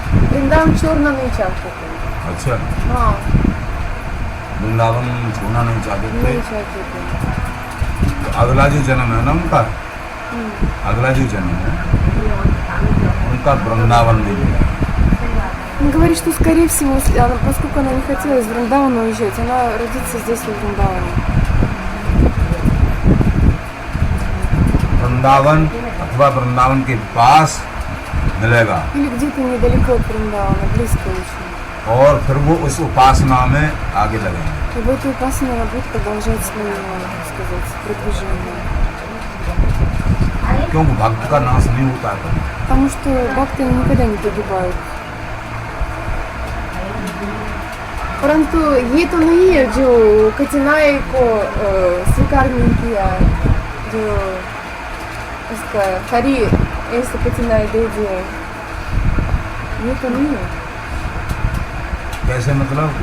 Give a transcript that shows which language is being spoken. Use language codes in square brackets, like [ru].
[hi] वृंदावन छोड़ना नहीं चाहते थे। अच्छा, हाँ, वृंदावन छोड़ना नहीं चाहते नहीं थे। चाहते थे। तो अगला जो जन्म है ना उनका, अगला जो जन्म है उनका वृंदावन में मिला। [ru] Он говорит, что, скорее всего, поскольку она не хотела из Вриндавана уезжать, она родится здесь, в Вриндаване. [hi] वृंदावन अथवा वृंदावन के पास मिलेगा [ru] Или где-то недалеко от Вриндавана, близко очень. [hi] और फिर वो उस उपासना में आगे लगेंगे। [ru] И в этой упасне она будет продолжать свое, так сказать, продвижение. [hi] क्योंकि भक्त का नाश नहीं होता है कभी। [ru] Потому что бхакты никогда не погибают. [hi] परंतु ये तो नहीं है जो कठिनाई को स्वीकार नहीं किया, जो उसका हरि ऐसे कठिनाई दे दिए, ये तो नहीं है। कैसे मतलब?